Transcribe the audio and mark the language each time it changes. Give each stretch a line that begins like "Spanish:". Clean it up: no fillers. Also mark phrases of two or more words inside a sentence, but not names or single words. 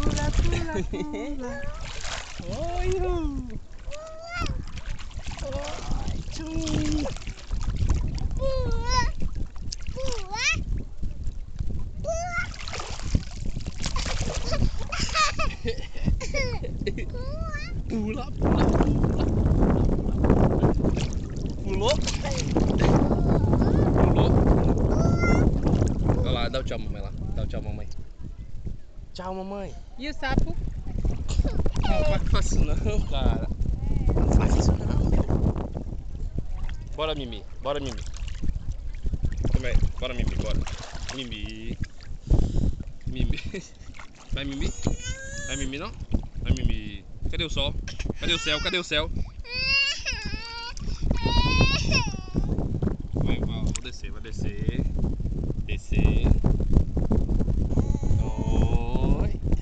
Portuguese: pula. Oi, oi, tchum. Pula, pula, pula. Pulou. Pulou. Olha lá, dá o tchau, mamãe lá. Dá o tchau, mamãe. Tchau, mamãe. E o sapo? Não faz isso não, cara. Não faz isso não, meu. Bora, Mimi. Bora, Mimi. Bora, Mimi, bora. Mimi. Mimi. Vai, Mimi? Vai, Mimi, não? Vai, Mimi. Cadê o sol? Cadê o céu? Cadê o céu? Vai, vou descer, vai descer. Descer. Oi.